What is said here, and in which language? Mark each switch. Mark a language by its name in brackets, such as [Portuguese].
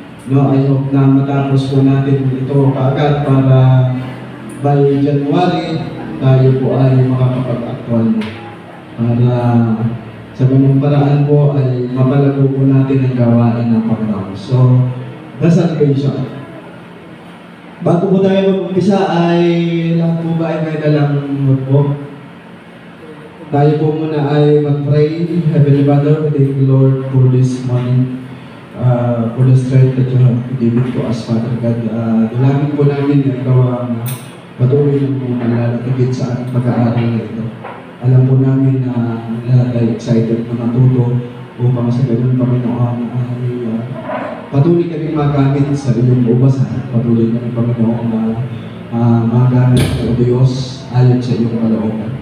[Filipino] No, I hope na matapos po natin ito kaagad para by January tayo po ay makakapag-actual para sa ganung paraan po ay mapalago po natin ang gawain ng Panginoon. So, the salvation. Bago po tayo mag-umpisa ay lahat po ba ay may dalang notebook? Tayo po muna ay mag-pray. [English] Heavenly Father, we thank you, Lord, for this morning, for the strength that you have given to us, Father God. [Filipino] Dalangin po namin na ikaw ang patuloy ng mga nalatigid sa ating pag-aaral na ito. Alam po namin na lahat ay excited na matuto upang sa ganun, Panginoon, ay patuloy kami magamit sa iyong ubasan. Patuloy kami, Panginoon, magamit ng Diyos ayon sa iyong kalooban.